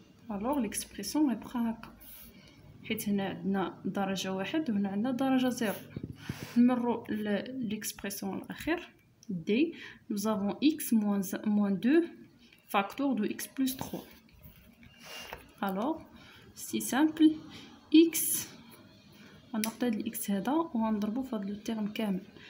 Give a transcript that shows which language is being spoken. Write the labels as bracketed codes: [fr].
[fr] Alors l'expression est [ar] هكا، حيت هنا عندنا درجة 1 وهنا عندنا درجة 0. نمرو [fr] l'expression [ar] الأخير [fr] D. Nous avons x moins 2 facteur de x plus 3. Alors c'est simple. [ar] x غنقتاد x هذا وغنضربو في هذا الترم كامل.